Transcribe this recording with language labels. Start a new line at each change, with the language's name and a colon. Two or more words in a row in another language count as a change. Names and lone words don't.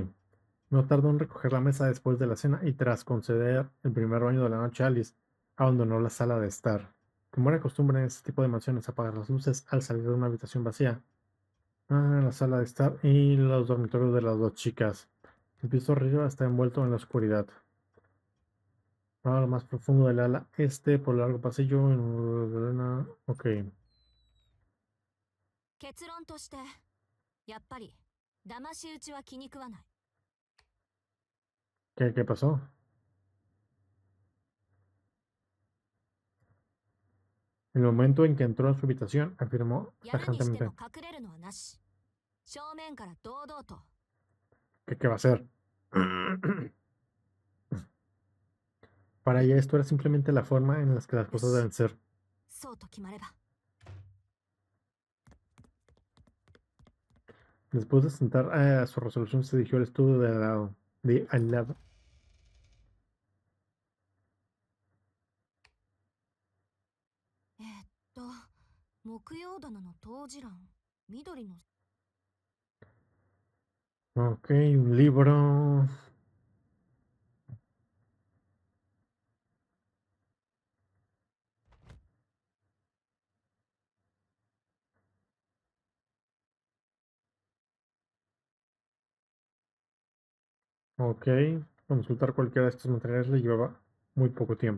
Spanish: No tardó en recoger la mesa después de la cena y tras conceder el primer baño de la noche a Alice, abandonó la sala de estar. Como era costumbre en este tipo de mansiones apagar las luces al salir de una habitación vacía, la sala de estar y los dormitorios de las dos chicas. El piso arriba está envuelto en la oscuridad. A lo más profundo del ala este, por el largo pasillo, ok.
Japanese: 結論としてやっぱり騙し討ちは気に食わない。
Spanish: ¿Qué pasó? En el momento en que entró a su habitación, afirmó
Japanese: やるにして
Spanish: tajantemente.
Japanese: も隠れるのはなし。正面から堂々と。
Spanish: ¿Qué va a hacer? Para ella esto era simplemente la forma en la que las cosas deben ser.
Japanese: そうと決まれば。
Spanish: Después de sentar a su resolución, se dirigió al estudio al lado.
Japanese: 木曜棚の当時欄、緑の。
Spanish: Ok, un libro. Ok, consultar cualquiera de estos materiales le llevaba muy poco tiempo.